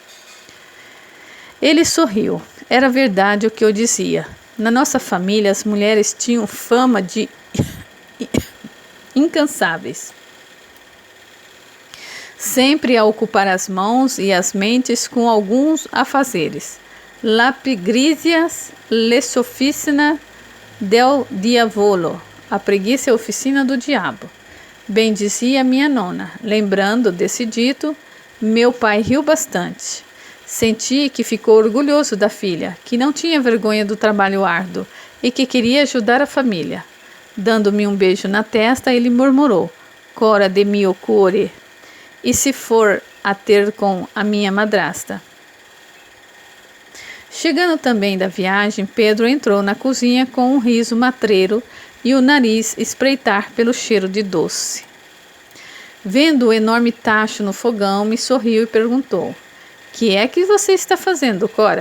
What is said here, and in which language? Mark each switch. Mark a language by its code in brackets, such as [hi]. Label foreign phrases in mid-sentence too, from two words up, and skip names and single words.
[pt] Ele sorriu. Era verdade o que eu dizia. Na nossa família, as mulheres tinham fama de incansáveis, sempre a ocupar as mãos e as mentes com alguns afazeres. [it] La pigrizias l'officina del diavolo. [pt] A preguiça é a oficina do diabo. Bem dizia minha nona. Lembrando desse dito, meu pai riu bastante. Senti que ficou orgulhoso da filha, que não tinha vergonha do trabalho árduo e que queria ajudar a família. Dando-me um beijo na testa, ele murmurou: Cora de [it] mio cuore. [pt] E se for a ter com a minha madrasta? Chegando também da viagem, Pedro entrou na cozinha com um riso matreiro e o nariz espreitar pelo cheiro de doce. Vendo o enorme tacho no fogão, me sorriu e perguntou: Que é que você está fazendo, Cora?